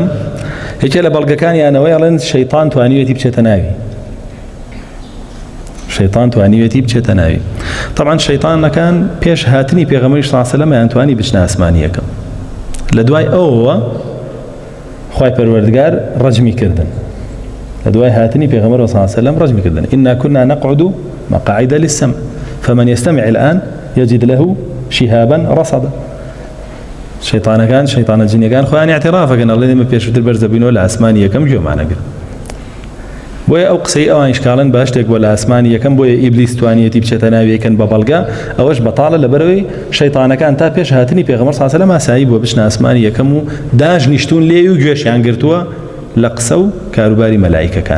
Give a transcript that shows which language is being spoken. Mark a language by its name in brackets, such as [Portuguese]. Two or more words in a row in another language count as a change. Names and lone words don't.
[Central Kurdish] یەکێ لە بەڵگەکانیانەوەی ئەڵێن شەیطان توانیوێتی بچێتە ناوی، شەیطان توانیوێتی بچێتە ناوی. طبعاً شەیطانەکان پێش هاتنی پێغەمبەری [Arabic] صلی الله علیه و سلم [Central Kurdish] ئەیانتوانی بچنە ئاسمانی یەکەم. لە دوای ئەوەوە خوای پەروەردگار ڕەجمی کردن، لە دوای هاتنی پێغەمبەر [Arabic] صلی الله علیه و سلم [Central Kurdish] ڕەجمی کردن. [Arabic] إنا كنا نقعد مقاعد للسمع فمن يستمع الآن يجد له شهابا رصدا. [Central Kurdish] شەیطانەکان شەیطانە جینیەکان خۆیان اعترافەکەن ئەڵێن ئێمە پێشووتر بەرزەبووینەوە لە ئاسمانی یەکەم گوێمانەگرن. بۆیە ئەو قسەی ئەوان شکاڵن بەهەشتێک بۆ لە ئاسمانی یەکەم، بۆیە ئیبلیس توانیەتی بچێتە ناویەکەن بە بەڵگە. ئەوەش بەتاڵە لەبەرەوەی شەیطانەکان تا پێش هاتنی پێغەمبەر [Arabic] صلی الله علیه و سلم [Central Kurdish] ئاسایی بۆ بچنە ئاسمانی یەکەم و داژنیشتون لێ و گوێشیان گرتووە لە قسە و کاروباری مەلایکەکان.